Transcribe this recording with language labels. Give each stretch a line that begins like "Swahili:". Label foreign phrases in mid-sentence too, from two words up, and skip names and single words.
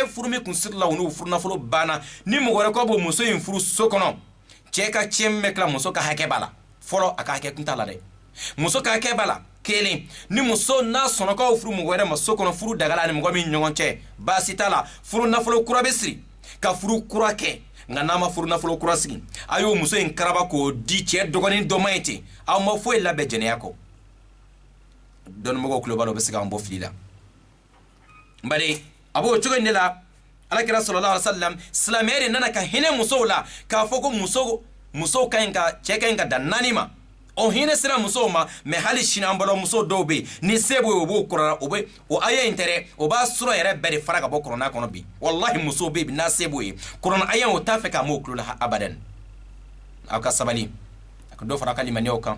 Bambara: furu min kun siri la u n'u furu nafolo banna ni mɔgɔ wɛrɛ ko b'o muso in furu so kɔnɔ cɛ ka cɛ min bɛ tila muso ka hakɛ b'a la fɔlɔ a ka hakɛ kun t'a la dɛ muso ka hakɛ b'a la kelen ni muso n'a sɔnna k'aw furu mɔgɔ wɛrɛ ma so kɔnɔ furu dagala ni mɔgɔ min ɲɔgɔn cɛ baasi t'a la furu nafolo kura bɛ siri ka furu kura kɛ nka n'a ma furu nafolo kura sigi a y'o muso in karaba k'o di cɛ dɔgɔnin dɔ ma ye ten aw ma foyi labɛn jɛnɛya kɔ dɔnnimɔgɔw tulo b'a la u bɛ se k'an bɔ fili la bari a b'o cogo in de la alakira
Arabic: صلى الله عليه وسلم
Bambara: silamɛya de nana ka hinɛ musow la k'a fɔ ko musow ka ɲi ka cɛ ka ɲi ka dan naani ma o hinɛ sera musow ma mais hali sini an balimamuso dɔw bɛ yen ni se b'o ye o b'o kɔrɔla o aya in tɛ dɛ o b'a sɔrɔ yɛrɛ bɛɛ de fara ka bɔ kɔrɔna kɔnɔ bi walahi musow bɛ yen n'a se b'o ye kɔrɔna aya o t'a fɛ k'a m'o tulo la abadan aw ka sabali a ka dɔ fara a ka limaniyaw kan